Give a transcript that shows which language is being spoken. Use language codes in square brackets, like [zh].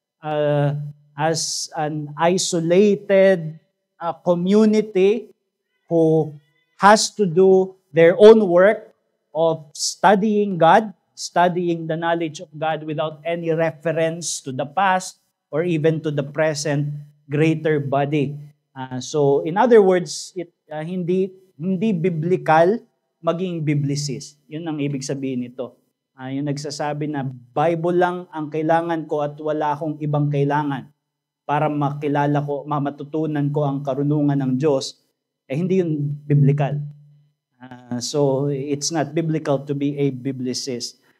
[en] as an isolated community who has to do their own work of studying God, studying the knowledge of God without any reference to the past or even to the present greater body. So in other words, [tl] hindi biblical maging biblicist. Yun ang ibig sabihin nito. Yung nagsasabi na Bible lang ang kailangan ko at wala akong ibang kailangan para makilala ko, matutunan ko ang karunungan ng Diyos, hindi yun biblical. [en] So it's not biblical to be a biblicist.